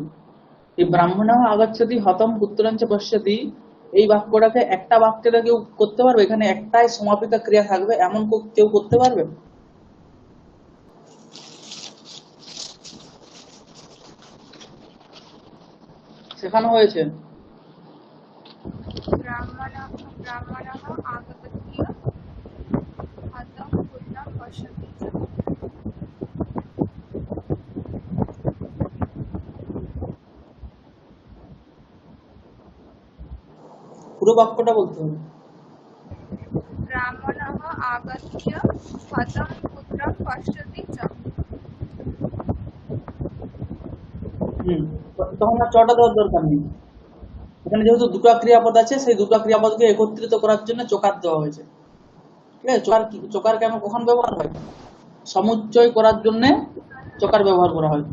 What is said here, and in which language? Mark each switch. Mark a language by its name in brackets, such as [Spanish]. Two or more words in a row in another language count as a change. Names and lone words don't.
[Bangla] এই [Sanskrit] ব্রাহ্মণঃ আগচ্ছতি হতম পুত্রঞ্চ পশ্যতি, [Bangla] এই বাক্যটাকে একটা বাক্যে কেউ করতে পারবে? এখানে একটাই সমাপিকা ক্রিয়া থাকবে এমন কেউ করতে পারবে? শেখানো হয়েছে। [Sanskrit] ब्राह्मणः आगत्य हतं पुत्रं पश्यति च। [Bangla] পুরো বাক্যটা বলতে হবে। [Sanskrit] ब्राह्मणः आगत्य हतं पुत्रं पश्यति च। [Bangla] তখন আর চটা দেওয়ার দরকার নেই। এখানে যেহেতু দুটো ক্রিয়াপদ আছে, সেই দুটো ক্রিয়াপদকে একত্রিত করার জন্য চকার দেওয়া হয়েছে। ঠিক আছে? চকার কেন কখন ব্যবহার হয়? সমুচ্চয় করার জন্য চকার ব্যবহার করা হয়।